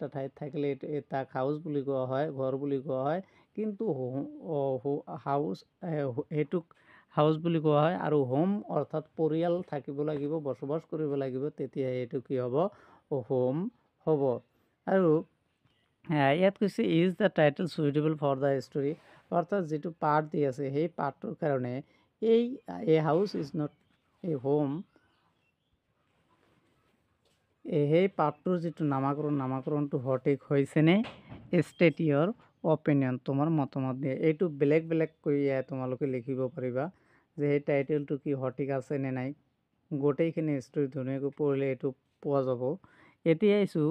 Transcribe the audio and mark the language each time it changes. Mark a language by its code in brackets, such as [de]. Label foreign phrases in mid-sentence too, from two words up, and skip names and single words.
[as] ঠাইত থাকিলে তাক হাউস বুলি কোৱা হয় ঘৰ বুলি কোৱা হয় কিন্তু হাউস সেইটোক হাউস বুলি কোৱা হয় আৰু হোম অৰ্থাৎ পৰিয়াল থাকিব লাগিব বসবাস কৰিব লাগিব তেতিয়া এইটো কি হ'ব হোম হ'ব আৰু ইয়াত কৈছে [en] is the title suitable for the story [as] অৰ্থাৎ যিটো পাৰ্ট দি আছে সেই পাৰ্টটোৰ কাৰণে এই [en] house is not a home [as] সেই পাঠটোৰ যিটো নামাকৰণটো সঠিক হৈছেনে [en] state your opinion [as] তোমাৰ মতামত দিয়ে এইটো বেলেগ বেলেগকৈ তোমালোকে লিখিব পাৰিবা যে সেই টাইটেলটো কি সঠিক আছে নে নাই গোটেইখিনি ষ্টৰী ধুনীয়াকৈ পঢ়িলে এইটো পোৱা যাব এতিয়া আহিছোঁ